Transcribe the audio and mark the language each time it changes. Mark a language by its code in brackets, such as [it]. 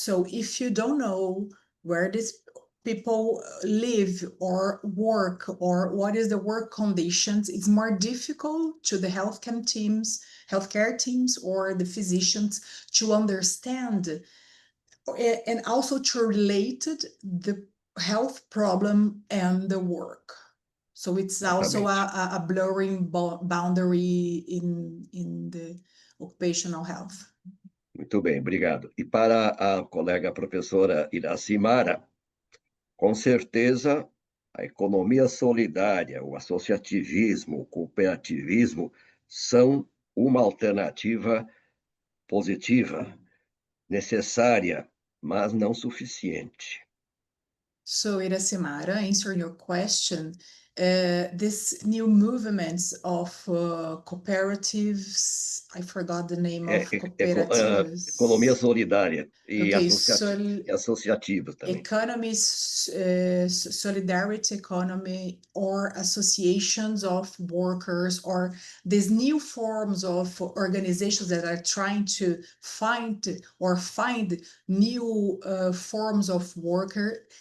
[en] So if you don't know where these people live or work, or what is the work conditions, it's more difficult to the healthcare teams or the physicians to understand and also to relate the health problem and the work. So it's also a blurring boundary in the occupational health. [pt] Muito bem, obrigado. E para a colega professora Iracimara, com certeza, a economia solidária, o associativismo, o cooperativismo são uma alternativa positiva, necessária, mas não suficiente. [en] So, Iracimara, answering your question, this new movements of cooperatives, I forgot the name of cooperatives. [pt] Economia solidária e [en] Okay, [pt] associativa também. [en] Economies, solidarity economy, or associations of workers, or these new forms of organizations that are trying to find new forms of worker.